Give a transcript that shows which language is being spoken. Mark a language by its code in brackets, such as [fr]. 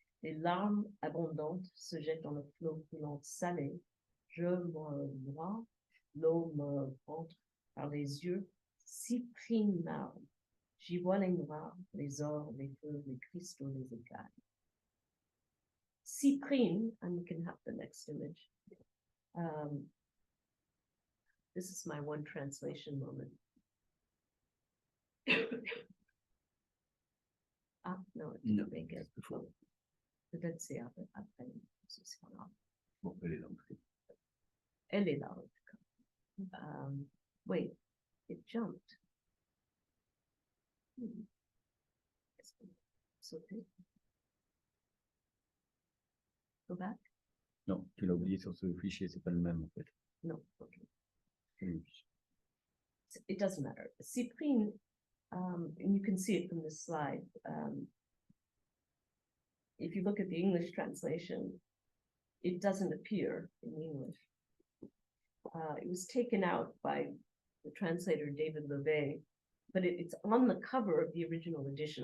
[fr] Les larmes abondantes se jettent dans le flot coulant salé. Je me noie, l'eau me rentre par les yeux, cyprine larme. J'y vois les noirs, les ors, les feux, les cristaux, les écailles. [en] Cyprine, and we can have the next image. This is my one translation moment. Ah, no, it didn't make it. [fr] Peut-être c'est après, ce sera là. Bon, elle est là. Elle est là, en tout cas. [en] Wait, it jumped. [fr] Est-ce qu'on peut sauter? [en] Go back? [fr] Non, tu l'as oublié sur ce fichier, c'est pas le même en fait. [en] No, okay. It doesn't matter. Cyprine, and you can see it from this slide. If you look at the English translation, it doesn't appear in English. It was taken out by the translator David Levay, but it's on the cover of the original edition.